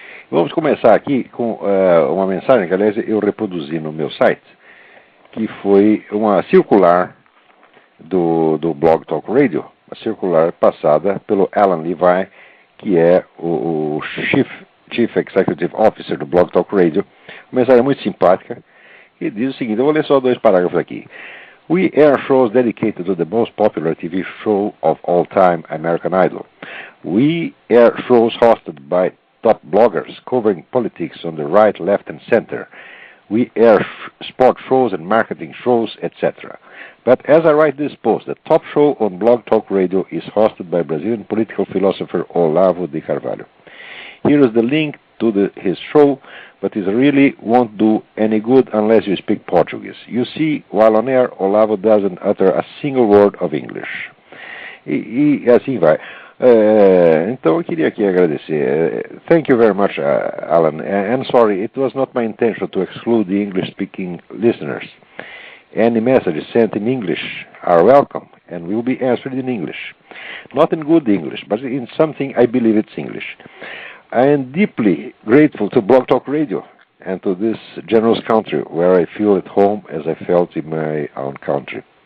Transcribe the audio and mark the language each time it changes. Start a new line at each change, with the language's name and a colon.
Portuguese: Vamos começar aqui com uma mensagem que, aliás, eu reproduzi no meu site, que foi uma circular do Blog Talk Radio, uma circular passada pelo Alan Levi, que é o Chief Executive Officer do Blog Talk Radio. Uma mensagem muito simpática, que diz o seguinte: eu vou ler só 2 parágrafos aqui.
English: We air shows dedicated to the most popular TV show of all time, American Idol. We air shows hosted by top bloggers covering politics on the right, left, and center. We air sport shows and marketing shows, etc. But as I write this post, the top show on Blog Talk Radio is hosted by Brazilian political philosopher Olavo de Carvalho. Here is the link to his show, but it really won't do any good unless you speak Portuguese. You see, while on air, Olavo doesn't utter a single word of English.
Portuguese: E assim vai. Então eu queria aqui agradecer.
English: Thank you very much, Alan. And sorry, it was not my intention to exclude the English-speaking listeners. Any messages sent in English are welcome and will be answered in English. Not in good English, but in something I believe it's English. I am deeply grateful to Blog Talk Radio and to this generous country where I feel at home as I felt in my own country.